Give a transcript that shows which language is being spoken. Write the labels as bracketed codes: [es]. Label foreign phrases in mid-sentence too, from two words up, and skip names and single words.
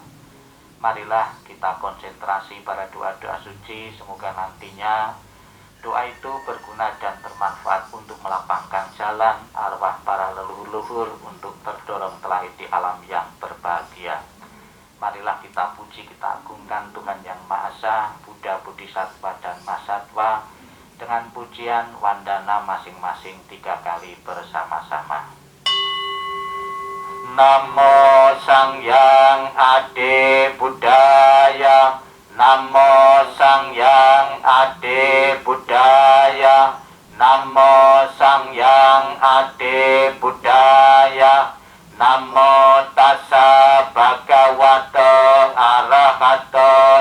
[id] Marilah kita konsentrasi pada doa-doa suci, semoga nantinya doa itu berguna dan bermanfaat untuk melapangkan jalan arwah para leluhur untuk terdorong terlahir di alam yang berbahagia. Marilah kita puji, kita agungkan Tuhan Yang Maha Esa, Buddha, Bodhisattva, dan Mahasatwa dengan pujian wandana masing-masing 3 kali bersama-sama. [pi] Namo Sang Hyang Adi Buddhaya, Namo Sang Hyang Adi Buddhaya, Namo Sang Hyang Adi Buddhaya, Namo Tassa Bhagavato Arahato